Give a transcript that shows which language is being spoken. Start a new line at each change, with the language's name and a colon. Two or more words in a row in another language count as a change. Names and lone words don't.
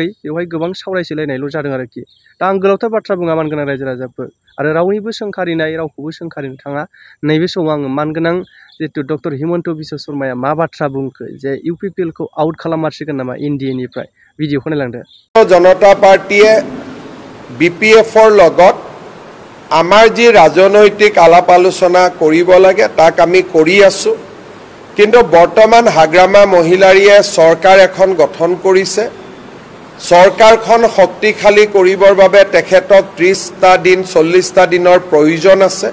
Bodo: बेवहाय गोबां सावरायसोलायनायल' जादों आरोखि। दा आं गोलावथार बाथ्रा बुङा मानगोनां रायजो राजाफोर आरो रावनिबो सोंखारिनाय, रावखौबो सोंखारिनो थाङा। नैबे समाव आङो मानगोनां जितु डक्टर हिमन्त बिश्व शर्माया मा बाथ्रा बुंखो जे इउपिपिएलखौ आउट खालाममारसिगोन नामा एनडिएनिफ्राय, भिडिअखौ नायलांदो।
Assamese: জনতা পাৰ্টিয়ে বিপিএফৰ লগত আমাৰ যি ৰাজনৈতিক আলাপ আলোচনা কৰিব লাগে তাক আমি কৰি আছোঁ। কিন্তু বৰ্তমান হাগ্ৰামা মহিলাৰীয়ে চৰকাৰ এখন গঠন কৰিছে। চৰকাৰখন শক্তিশালী কৰিবৰ বাবে তেখেতক 30টা দিন 40টা দিনৰ প্ৰয়োজন আছে।